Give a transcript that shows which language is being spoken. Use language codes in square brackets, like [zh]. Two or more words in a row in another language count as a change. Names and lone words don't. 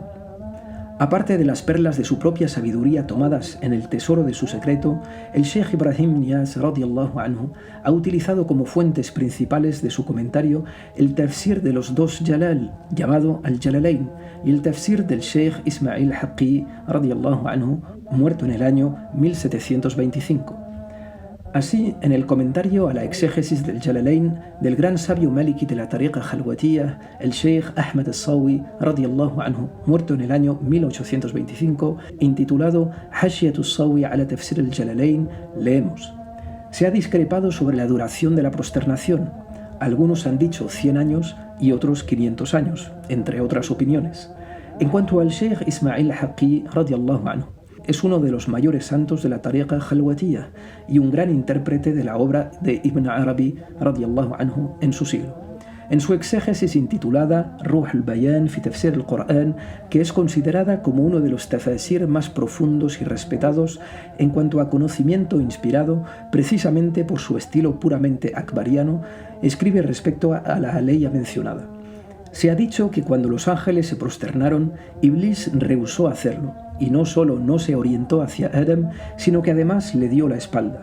[es] Aparte de las perlas de su propia sabiduría tomadas en el tesoro de su secreto, el Sheikh Ibrahim Niass [ar] رضي الله عنه [es] ha utilizado como fuentes principales de su comentario el tafsir de los dos Jalal, llamado Al-Jalalain, y el tafsir del Sheikh Ismail Haqqi [ar] رضي الله عنه, [es] muerto en el año 1725. Así, en el comentario a la exégesis del Jalalain del gran sabio maliki de la [ar] طريقة خلوتية, [es] el Sheikh Ahmad al-Sawi, [ar] رضي الله عنه, [es] muerto en el año 1825, intitulado Hashiyat al-Sawi ala tafsir al-Jalalain, leemos: se ha discrepado sobre la duración de la prosternación. Algunos han dicho 100 años y otros 500 años, entre otras opiniones. En cuanto al Sheikh Ismail Haqqi, [ar] رضي الله عنه, [es] es uno de los mayores santos de la [ar] طريقة خلوتية [es] y un gran intérprete de la obra de Ibn Arabi, [ar] رضي الله عنه, [es] en su siglo. En su exégesis intitulada Ruh al-Bayan fi Tafsir al-Qur'an, que es considerada como uno de los tafasir más profundos y respetados en cuanto a conocimiento inspirado, precisamente por su estilo puramente akbariano, escribe respecto a la aleya mencionada: se ha dicho que cuando los ángeles se prosternaron, Iblis rehusó hacerlo, y no solo no se orientó hacia Adam, sino que además le dio la espalda.